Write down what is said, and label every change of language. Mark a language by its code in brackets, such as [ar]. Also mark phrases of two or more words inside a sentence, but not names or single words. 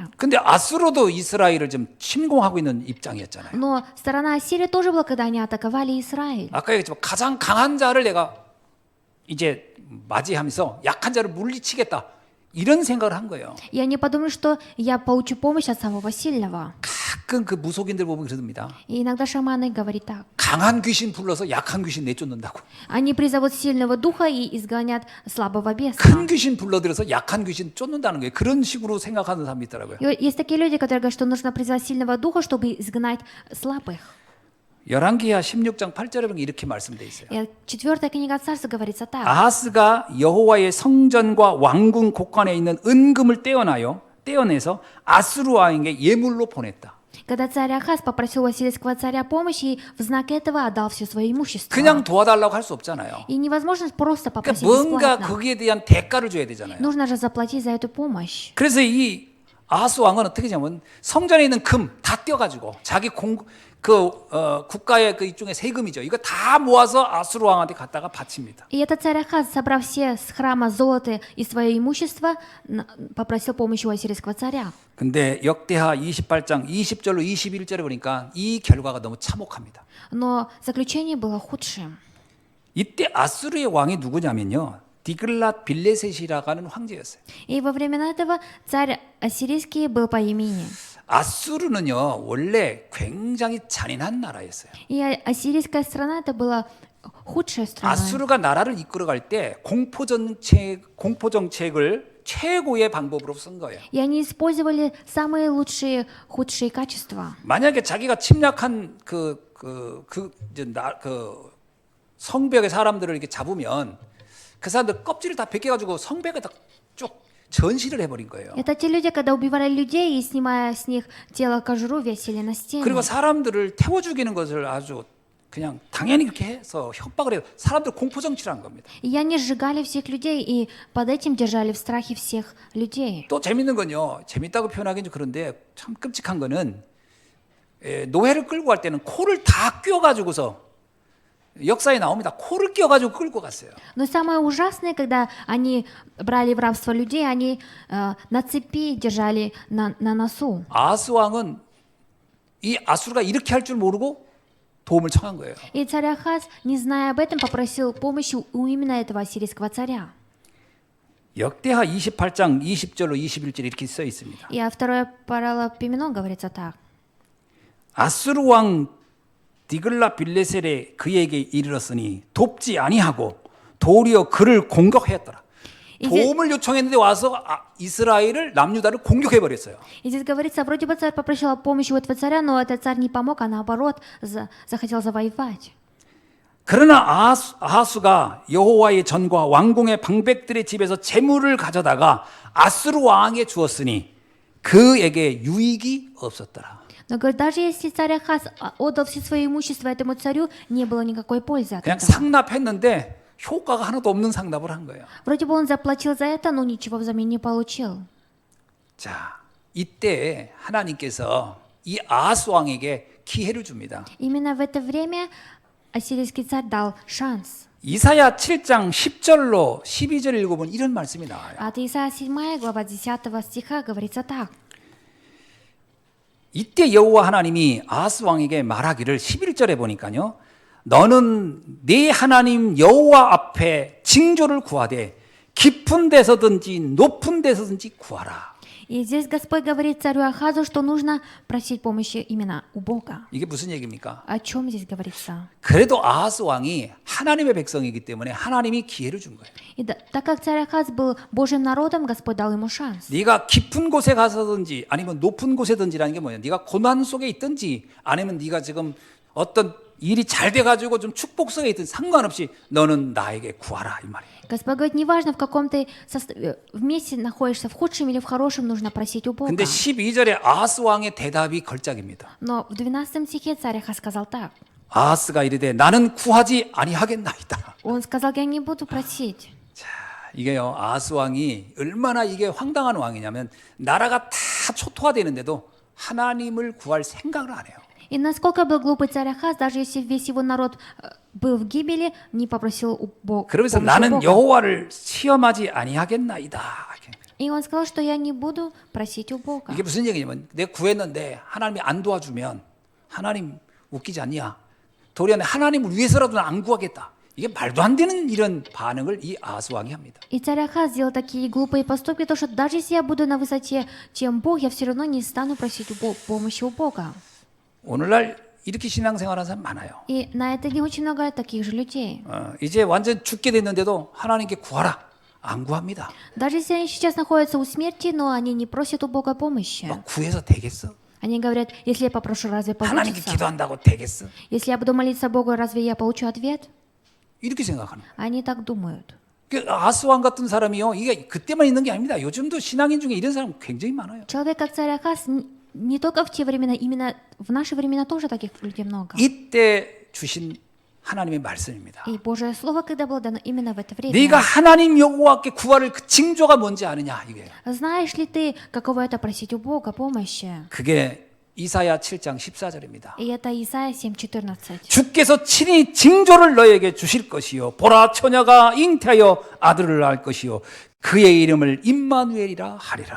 [ko] 근데 아수르도 이스라엘을 좀 침공하고 있는 입장이었잖아요. [ru] Но сторона Ассирии тоже была, когда они атаковали Израиль. [ko] 아까 얘기했지만 가장 강한 자를 내가 이제 맞이하면서 약한 자를 물리치겠다 이런 생각을 한 거예요. [ru] И они подумали, что я получу помощь от самого сильного. [ko] 가끔 그 무속인들 보면 그러답니다. [ru] И иногда шаманы говорят так. [ko] 강한 귀신 불러서 약한 귀신 내쫓는다고. [ru] Они призовут сильного духа и изгонят слабого беса. [ko] 큰 귀신 불러들여서 약한 귀신 쫓는다는 거예요. 그런 식으로 생각하는 사람이 있더라고요. [ru] И есть такие люди, которые говорят, что нужно призвать сильного духа, чтобы изгнать слабых. [ko] 열왕기하 16장 8절에 보면 이렇게 말씀되어 있어요. [ru] И 4 книга Царств говорится так. [ko] 아하스가 여호와의 성전과 왕궁 곳간에 있는 은금을 떼어내서 아수르 왕에게 예물로 보냈다. [ru] Когда царь Ахаз попросил у ассирийского царя помощи, и в знак этого отдал все свое имущество. [ko] 그냥 도와달라고 할 수 없잖아요. [ru] И невозможно просто 그러니까 попросить 뭔가 бесплатно. [ko] 거기에 대한 대가를 줘야 되잖아요. [ru] Нужно же заплатить за эту помощь. [ko] 그래서 이 아하스 왕은 어떻게 하냐면 성전에 있는 금 다 떼어가지고 자기 국가의 그 일종의 세금이죠. 이거 다 모아서 아수르 왕한테 갖다가 바칩니다. [ru] И этот царь Ахаз, собрав все с храма золото и свое имущество, попросил помощи у ассирийского царя. [ko] 근데 역대하 28장 20절로 21절에 보니까 이 결과가 너무 참혹합니다. [ru] Но заключение было худшим. [ko] 이때 아수르의 왕이 누구냐면요. 디글랏 빌레셋이라고 하는 황제였어요. [ru] И во времена этого царь ассирийский был по имени. [ko] 아수르는요. 원래 굉장히 잔인한 나라였어요. [ru] И ассирийская страна это была худшая страна. [ko] 아수르가 나라를 이끌어갈 때 공포 정책을 최고의 방법으로 쓴 거예요. [ru] И они использовали самые лучшие, худшие качества. [ko] 만약에 자기가 침략한 그 성벽의 사람들을 이렇게 잡으면 그 사람들 껍질을 다 벗겨가지고 성벽에다 쭉 전시를 해버린 거예요. [ru] Это те люди, когда убивали людей и, снимая с них тело кожуру, весили на стены. [ko] 그리고 사람들을 태워 죽이는 것을 아주 그냥 당연히 그렇게 해서 협박을 해요. 사람들 공포 정치를 한 겁니다. [ru] И они сжигали всех людей и под этим держали в страхе всех людей. [ko] 또 재밌는 건요. 재밌다고 표현하기는 좀 그런데 참 끔찍한 거는 노예를 끌고 갈 때는 코를 다 꿰어가지고서 역사에 나옵니다. 코를 껴가지고 끌고 갔어요. [ru] Но самое ужасное, когда они брали в рабство людей, они на цепи держали на носу. [ko] 아하스 왕은 이 아수르가 이렇게 할 줄 모르고 도움을 청한 거예요. [ru] И царь Ахаз, не зная об этом, попросил помощи у именно этого ассирийского царя. [ko] 역대하 28장 20절로 21절 이렇게 써 있습니다. [ru] И 2 Паралипоменон говорится так. [ko] 아수르 왕 디글라 빌레셀에 그에게 이르렀으니 돕지 아니하고 도리어 그를 공격하였더라. 도움을 요청했는데 와서 이스라엘을 남유다를 공격해 버렸어요. [ru] И здесь говорится, вроде бы царь попросил помощи у этого царя, но этот царь не помог, а наоборот захотел завоевать. [ko] 그러나 아하수가 여호와의 전과 왕궁의 방백들의 집에서 재물을 가져다가 아수르 왕에게 주었으니 그에게 유익이 없었더라. [ru] Но говорит, даже если царь Ахаз отдал все свое имущество этому царю, не было никакой пользы от 그냥 этого. [ko] 상납했는데 효과가 하나도 없는 상납을 한 거예요. [ru] Вроде бы он заплатил за это, но ничего взамен не получил. [ko] 자, 이때 하나님께서 이 아하스 왕에게 기회를 줍니다. [ru] Именно в это время ассирийский царь дал шанс. [ko] 이사야 7장 10절로 12절 읽어보면 이런 말씀이 나와요. [ru] От Исаия 7 глава 10 стиха говорится так. [ko] 이때 여호와 하나님이 아하스 왕에게 말하기를 11절에 보니까요. 너는 네 하나님 여호와 앞에 징조를 구하되 깊은 데서든지 높은 데서든지 구하라. [ru] И здесь Господь говорит царю Ахазу, что нужно просить помощи именно у Бога. [ko] 이게 무슨 얘기입니까? [ru] О чем здесь говорится? [ko] 그래도 아하스 왕이 하나님의 백성이기 때문에 하나님이 기회를 준 거예요. [ru] И так как царь Ахаз был Божьим народом, Господь дал ему шанс. [ko] 네가 깊은 곳에 가서든지 아니면 높은 곳에든지라는 게 뭐냐? 네가 고난 속에 있든지 아니면 네가 지금 어떤 일이 잘 돼가지고 좀 축복 속에 있든 상관없이 너는 나에게 구하라 이 말이에요. [ru] Господь говорит, неважно в каком ты месте находишься, в худшем или в хорошем, нужно просить у Бога. [ko] 근데 12절에 아하스 왕의 대답이 걸작입니다. [ru] Но в 12 стихе царь Ахаз сказал так. [ko] 아하스가 이르되 나는 구하지 아니하겠나이다. [ru] Он сказал, я не буду просить. [ko] 자, 이게요. 아하스 왕이 얼마나 이게 황당한 왕이냐면 나라가 다 초토화되는데도 하나님을 구할 생각을 안 해요. [ru] И насколько был глупый царь Ахаз, даже если весь его народ был в гибели, не попросил у Бога. [ko] 그러면서 나는 여호와를 시험하지 아니하겠나이다. [ru] И он сказал, что я не буду просить у Бога. [ko] 이게 무슨 얘기냐면 내가 구했는데 하나님이 안 도와주면 하나님 웃기지 않냐? 도리어 하나님을 위해서라도 안 구하겠다. 이게 말도 안 되는 이런 반응을 이 아하스 왕이 합니다. [ru] И царь Ахаз сделал такие глупые поступки, то что даже если я буду на высоте, чем Бог, я все равно не стану просить помощи у Бога. [ko] 오늘날 이렇게 신앙생활하는 사람 많아요. [ru] И на это не очень много таких же людей. [ko] 이제 완전 죽게 됐는데도 하나님께 구하라. 안 구합니다. [ru] Даже если они сейчас находятся у смерти, но они не просят у Бога помощи. [ko] 막 구해서 되겠어? [ru] Они говорят, если я попрошу, разве 하나님께 получится? [ko] 기도한다고 되겠어? [ru] Если я буду молиться Богу, разве я получу ответ? [ko] 이렇게 생각하는 거예요. [ru] Они так думают. [ko] 그 아하스 왕 같은 사람이요. 이게 그때만 있는 게 아닙니다. 요즘도 신앙인 중에 이런 사람 굉장히 많아요. [ru] Человек, как царь Ахаз, не только в те времена, именно в наши времена тоже таких людей много. [ko] 이때 주신 하나님의 말씀입니다. [ru] И Божье Слово, когда было дано именно в это время. [ko] 네가 하나님 여호와께 구할 그 징조가 뭔지 아느냐 이거예요. [ru] Знаешь ли ты, каково это просить у Бога помощи? [ko] 그게 이사야 7장 14절입니다. [ru] И это Исайя 7:14. [ko] 주께서 친히 징조를 너에게 주실 것이요 보라 처녀가 잉태하여 아들을 낳을 것이요 그의 이름을 임마누엘이라 하리라.